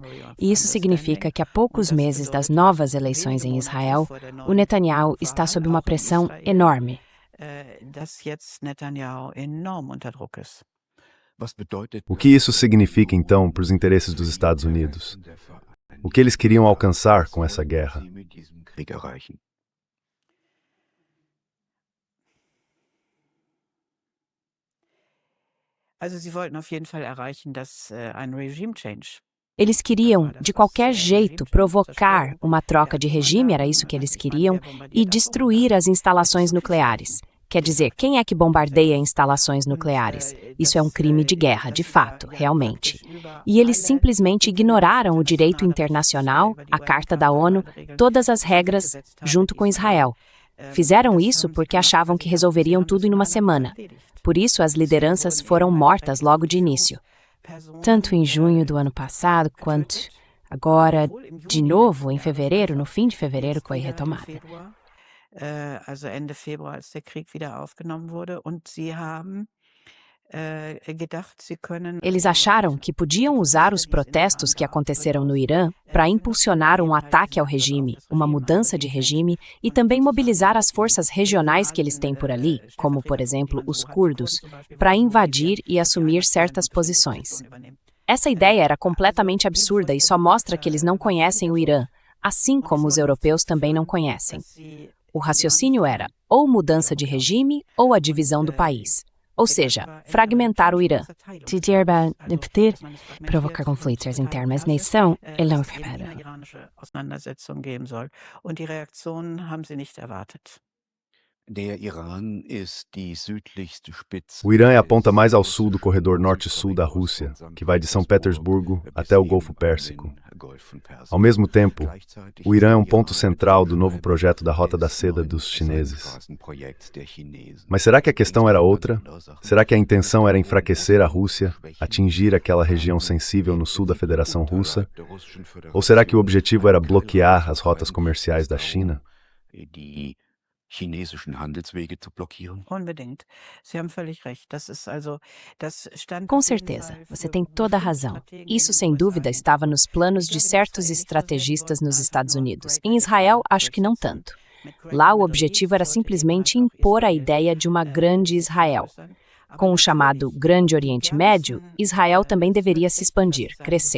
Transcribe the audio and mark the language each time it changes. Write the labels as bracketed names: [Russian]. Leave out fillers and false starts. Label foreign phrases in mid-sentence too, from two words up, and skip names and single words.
[Portuguese] E isso significa que há poucos meses das novas eleições em Israel, o Netanyahu está sob uma pressão enorme. O que isso significa, então, para os interesses dos Estados Unidos? O que eles queriam alcançar com essa guerra? [German] Also, sie wollten auf jeden Fall erreichen, dass ein [English] regime change. [Portuguese] Eles queriam, de qualquer jeito, provocar uma troca de regime, era isso que eles queriam, e destruir as instalações nucleares. Quer dizer, quem é que bombardeia instalações nucleares? Isso é um crime de guerra, de fato, realmente. E eles simplesmente ignoraram o direito internacional, a Carta da ONU, todas as regras, junto com Israel. Fizeram isso porque achavam que resolveriam tudo em uma semana. Por isso, as lideranças foram mortas logo de início. Tanto em junho do ano passado, quanto agora, de novo, em fevereiro, no fim de fevereiro, foi retomada. [German] Also Ende Februar, als der Krieg wieder aufgenommen wurde, und sie haben gedacht, sie können. [Portuguese] Eles acharam que podiam usar os protestos que aconteceram no Irã para impulsionar um ataque ao regime, uma mudança de regime e também mobilizar as forças regionais que eles têm por ali, como, por exemplo, os curdos, para invadir e assumir certas posições. Essa ideia era completamente absurda e só mostra que eles não conhecem o Irã, assim como os europeus também não conhecem. O raciocínio era ou mudança de regime ou a divisão do país. Ou seja, fragmentar o Irã. Provocar conflitos internos na nação e não prepara. [German] Und die Reaktion haben sie nicht erwartet. [Portuguese] O Irã é a ponta mais ao sul do corredor norte-sul da Rússia, que vai de São Petersburgo até o Golfo Pérsico. Ao mesmo tempo, o Irã é um ponto central do novo projeto da Rota da Seda dos chineses. Mas será que a questão era outra? Será que a intenção era enfraquecer a Rússia, atingir aquela região sensível no sul da Federação Russa? Ou será que o objetivo era bloquear as rotas comerciais da China? [German] Chinesischen Handelswege zu blockieren? Unbedingt. Sie haben völlig recht. Das stand. [Portuguese] Com certeza, você tem toda a razão. Isso, sem dúvida, estava nos planos de certos estrategistas nos Estados Unidos. Em Israel, acho que não tanto. Lá, o objetivo era simplesmente impor a ideia de uma grande Israel. Com o chamado Grande Oriente Médio, Israel também deveria se expandir, crescer.